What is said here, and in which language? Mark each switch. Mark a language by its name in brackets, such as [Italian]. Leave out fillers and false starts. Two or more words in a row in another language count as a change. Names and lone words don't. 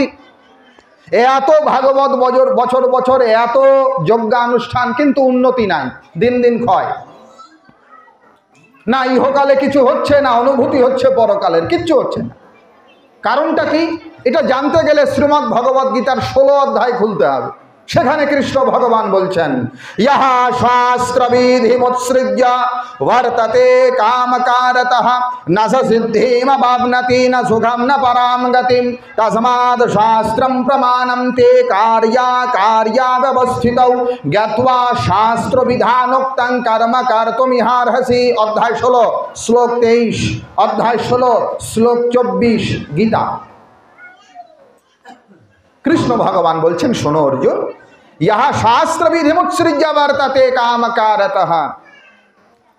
[Bangla] এত ভাগবত বছর বছর এত যজ্ঞানুষ্ঠান, কিন্তু উন্নতি নাই, দিন দিন ক্ষয়। না ইহকালে কিছু হচ্ছে, না অনুভূতি হচ্ছে পরকালের, কিচ্ছু হচ্ছে না। কারণটা কি? এটা জানতে গেলে শ্রীমদ্ ভগবদ গীতার 16 অধ্যায় খুলতে হবে। সেখানে কৃষ্ণ ভগবান বলছেন, [Sanskrit] ইহা শাস্ত্রবিধিমুৎসৃজ্য বর্ততে কামকারতঃ ন সিদ্ধিম বাবনতি ন সুখম ন পরাম গতিম তস্মাৎ শাস্ত্রম প্রমাণম তে কার্যাকার্যাব্যবস্থিতৌ জ্ঞাত্বা শাস্ত্রবিধানোক্তং কর্ম কর্তুমিহার্হসি। [Bangla] অধ্যায় 16 শ্লোক 23, অধ্যায় 16 শ্লোক 24 গীতা। কৃষ্ণ ভগবান বলছেন, শোনো অর্জুন, [Sanskrit] ইহা শাস্ত্রবিধিমুৎসৃজ্য বর্ততে কামকারতঃ।